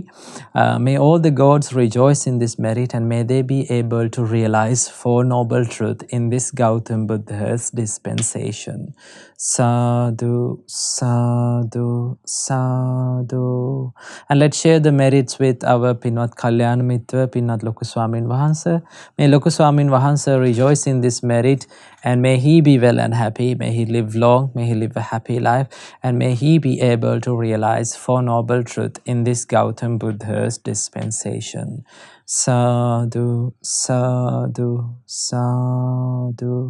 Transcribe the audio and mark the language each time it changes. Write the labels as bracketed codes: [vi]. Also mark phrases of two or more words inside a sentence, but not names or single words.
[en] May all the gods rejoice in this merit, and may they be able to realize Four Noble Truths in this Gautam Buddha's dispensation. [pi] Sadhu, sadhu, sadhu. [en] And let's share the merits with our [si] Pinat Kalyan Mitra, Pinat Loku Swamin Vahansa. [en] May [si] Loku Swamin Vahansa [en] rejoice in this merit, and may he be well and happy. May he live long, may he live a happy life, and may he be able to realize Four Noble Truths in this Gautam Buddha's dispensation. [pi] Sadhu, sadhu, sadhu.